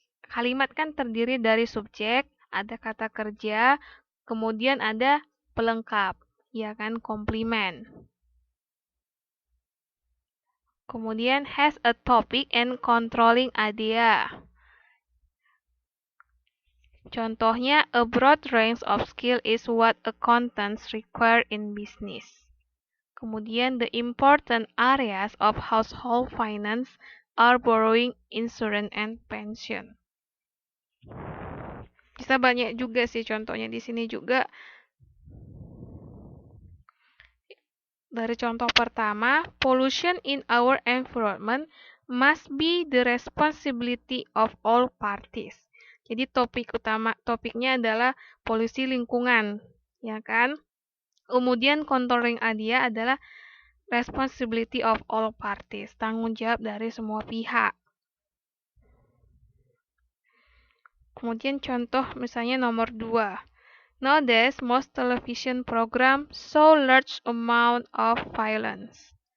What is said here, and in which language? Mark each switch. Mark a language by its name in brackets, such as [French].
[Indonesian] Kalimat kan terdiri dari subjek, ada kata kerja, kemudian ada pelengkap, ya kan, komplement. [English] Kemudian has a topic and controlling idea. Contohnya, a broad range of skill is what accountants require in business. Kemudian, the important areas of household finance are borrowing, insurance, and pension. [Indonesian] Bisa banyak juga sih contohnya di sini juga. Dari contoh pertama, [English] pollution in our environment must be the responsibility of all parties. [Indonesian] Jadi topiknya adalah polusi lingkungan, ya kan? Kemudian controlling idea adalah [English] responsibility of all parties, [Indonesian] tanggung jawab dari semua pihak. Kemudian contoh misalnya nomor 2. [English] Nowadays, most television program show large amount of violence.